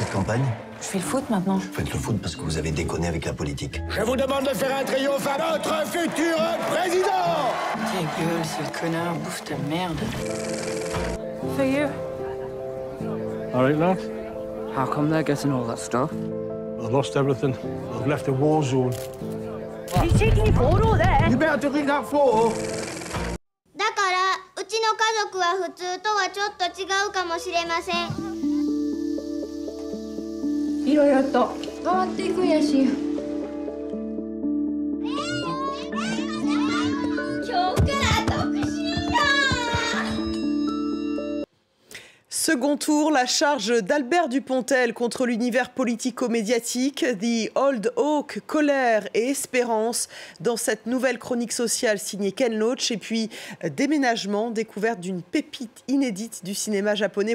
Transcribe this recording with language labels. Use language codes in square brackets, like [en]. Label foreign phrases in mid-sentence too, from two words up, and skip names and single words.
[fr] campagne? Je fais le foot maintenant. Vous faites le foot parce que vous avez déconné avec la politique. Je vous demande de faire un triomphe à notre futur président! Ta gueule, sale connard, bouffe ta merde. [en] For you. All right, lad. How come they're getting all that stuff? I've lost everything. I've left a war zone. You better clean that floor. [ja] だからうちの家族は普通とはちょっと違うかもしれません。いろいろと変わっていくんやし。今日から独身だ。 [fr] Second tour, la charge d'Albert Dupontel contre l'univers politico-médiatique, The Old Oak, colère et espérance dans cette nouvelle chronique sociale signée Ken Loach, et puis déménagement, découverte d'une pépite inédite du cinéma japonais.